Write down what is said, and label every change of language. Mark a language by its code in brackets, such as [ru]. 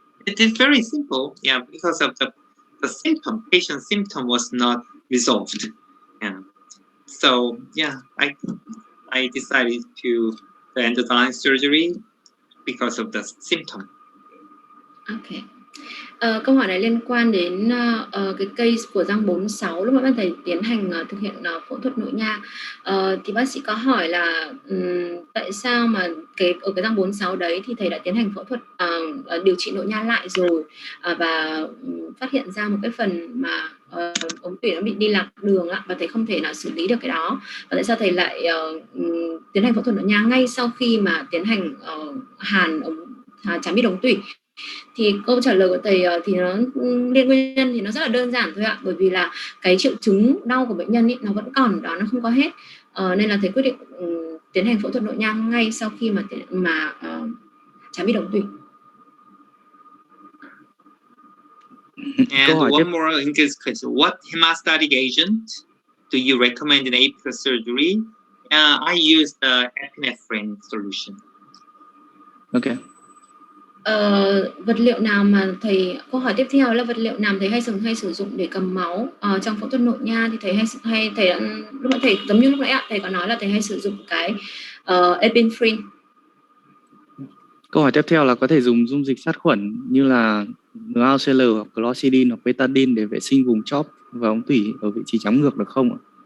[en] It is very simple. Yeah, because of the symptom, patient symptom was not resolved. Yeah. So yeah, I decided to the endodontic surgery because of the symptom. Okay. [vi] Câu hỏi này liên quan đến cái case của răng 46 lúc mà thầy tiến hành thực hiện phẫu thuật nội nha. Thì bác sĩ có hỏi là tại sao mà ở cái răng 46 đấy thì thầy đã tiến hành phẫu thuật điều trị nội nha lại rồi và phát hiện ra một cái phần mà ống tủy nó bị đi lạc đường và thầy không thể nào xử lý được cái đó, và tại sao thầy lại tiến hành phẫu thuật nội nha ngay sau khi mà tiến hành hàn chám bít ống tủy. Thì câu trả lời của thầy thì nó nguyên nhân thì nó rất là đơn giản thôi ạ, bởi vì là cái triệu chứng đau của bệnh nhân nó vẫn còn đó, nó không có hết, nên là thầy quyết định tiến hành phẫu thuật nội nha ngay sau khi mà chám bít ống tủy. [en] And one more English question: what hemostatic agent do you recommend in apical surgery? I use the epinephrine solution. Okay. [vi] Vật liệu nào mà thầy, câu hỏi tiếp theo là vật liệu nào thầy hay sử dụng để cầm máu trong phẫu thuật nội nha, thì thầy thầy đã, lúc nãy thầy giống như lúc nãy thầy có nói là thầy hay sử dụng cái epinephrine. Câu hỏi tiếp theo là có thể dùng dung dịch sát khuẩn như là NaCl hoặc chlorcidin hoặc betadine để vệ sinh vùng chóp và ống tủy ở vị trí chóng ngược được không ạ?